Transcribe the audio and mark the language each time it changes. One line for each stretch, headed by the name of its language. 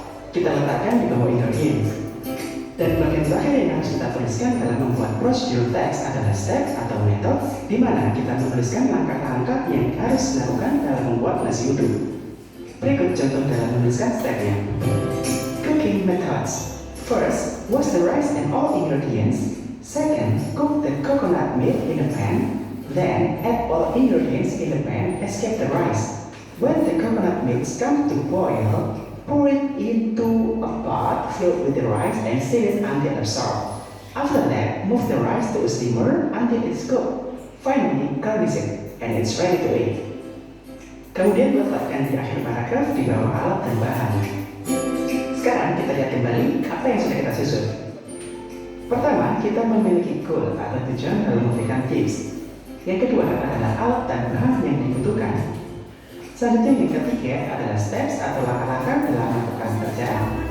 Indonesian: Kita letakkan di bawah ingredients. Dan bagian terakhir yang harus kita tuliskan dalam membuat procedural text adalah step atau metode, di mana kita menuliskan langkah-langkah yang harus dilakukan dalam membuat nasi uduk. Berikut contoh dalam menuliskan stepnya.
English: Cooking methods. First, wash the rice and all ingredients. Second, cook the coconut milk in a pan. Then, add all ingredients in the pan and skip the rice. When the coconut milk comes to boil, pour it into a pot filled with the rice and stir it until absorbed. After that, move the rice to a steamer until it's cooked. Finally, garnish it, and it's ready to eat.
Indonesian: Kemudian letakkan di akhir paragraf di bawah alat dan bahan. Sekarang kita lihat kembali apa yang sudah kita susun. Pertama, kita memiliki goal atau tujuan dalam memberikan tips. Yang kedua adalah alat dan bahan yang dibutuhkan. Selanjutnya yang ketiga adalah steps atau langkah-langkah dalam melakukan pekerjaan.